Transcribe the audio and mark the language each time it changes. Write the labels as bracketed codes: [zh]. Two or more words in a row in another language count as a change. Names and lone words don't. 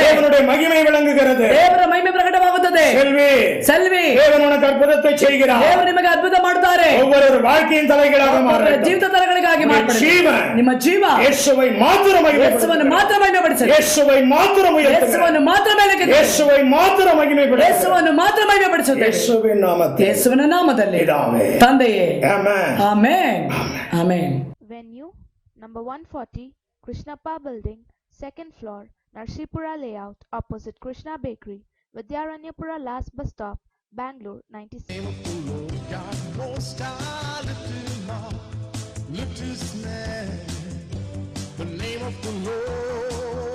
[ta] தேவனுடைய மகிமை விளங்குகிறது. [kn] ದೇವರ ಮಹಿಮೆ ಪ್ರಕಟವಾಗುತ್ತದೆ. [ta] செல்வி, [kn] ಸೆಲ್ವಿ, [ta] தேவன் உனக்கு அற்புதத்தை செய்கிறார். [kn] ದೇವರು ನಿಮಗೆ ಅದ್ಭುತ ಮಾಡುತ್ತಾರೆ. [ta] ஒவ்வொரு வாழ்க்கையின் தலைகளாக [kn] ಒಬ್ಬರ [ta] மாறட்டும். [kn] ಜೀವಿತ ತರಗಳಿಗಾಗಿ ಮಾರ್ಪಡಿ. [ta] ஜீவன் [kn] ನಿಮ್ಮ ಜೀವ [ta] இயேசுவை மாத்திரம் [kn] ಯೇಸುವನ್ನು [ta] மகிமைப்படுத்தும், [kn] ಮಾತ್ರ ಮಹಿಮೆಪಡಿಸಲಿ. [ta] இயேசுவை மாத்திரம் உயர்த்தும், [kn] ಯೇಸುವನ್ನು ಮಾತ್ರ ಮೇಲಕ್ಕೆ [ta] இயேசுவை மாத்திரம் மகிமைப்படுத்தும். [kn] ಯೇಸುವನ್ನು ಮಾತ್ರ ಮಹಿಮೆಪಡಿಸುತ್ತದೆ. [ta] இயேசுவின் நாமத்தில் [kn] ಯೇಸುವಿನ ನಾಮದಲ್ಲಿ [ta] பிதாவே. [kn] ತಂದೆಯೇ, [ta] ஆமென். [kn] ಆಮೆನ್, ಆಮೆನ್. [en] Venue number 140 Krishnappa Building, 2nd floor, Narshipura Layout, opposite Krishna Bakery, Vidyaranyapura Last Bus Stop, Bangalore 96. Lift his name, the name of the Lord.